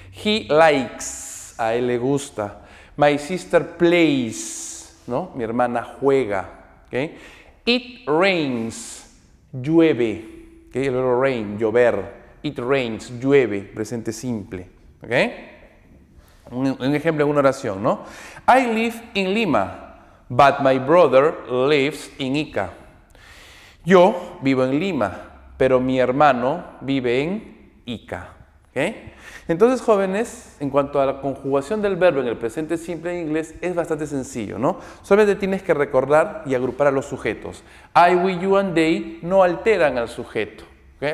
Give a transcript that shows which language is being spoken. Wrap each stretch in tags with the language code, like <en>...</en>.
<en>He likes,</en> <es>a él le gusta.</es> <en>My sister plays, ¿no?</en> <es>Mi hermana juega. ¿Okay?</es> <en>It rains,</en> <es>llueve. ¿Okay? El verbo rain, llover.</es> <en>It rains,</en> <es>llueve, presente simple. ¿Okay? Un ejemplo en una oración, ¿no?</es> <en>I live in Lima, but my brother lives in Ica.</en> <es>Yo vivo en Lima, pero mi hermano vive en Ica. ¿Okay? Entonces, jóvenes, en cuanto a la conjugación del verbo en el presente simple en inglés, es bastante sencillo, ¿no? Solamente tienes que recordar y agrupar a los sujetos.</es> <en>I, we, you and they</en> <es>no alteran al sujeto, ¿okay?</es>